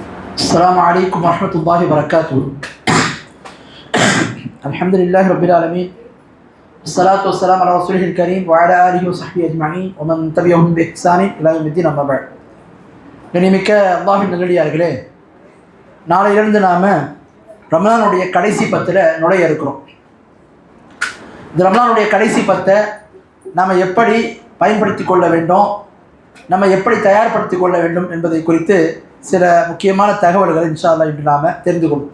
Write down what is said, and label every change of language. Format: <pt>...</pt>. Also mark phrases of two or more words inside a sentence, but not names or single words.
<ar>السلام عليكم ورحمة الله وبركاته. الحمد لله رب العالمين، الصلاة والسلام على رسوله الكريم وعلى آله وصحبه أجمعين ومن تبعهم بإحسان إلى يوم الدين. أما بعد,</ar> <ta>கண்ணியமிக்க அல்லாஹ்வின் நல்லடியார்களே, நாளையிலிருந்து நாம் ரமலானுடைய கடைசி 10 நுழைய இருக்கிறோம். இந்த ரமலானுடைய கடைசி 10 நாம் எப்படி பயன்படுத்தி கொள்ள வேண்டும், நம்ம எப்படி தயார்படுத்தி கொள்ள வேண்டும் என்பதை குறித்து சில முக்கியமான தகவல்களை</ta> <ar>إن شاء الله</ar> <ta>இன்று நாம் தெரிந்து கொள்வோம்.</ta>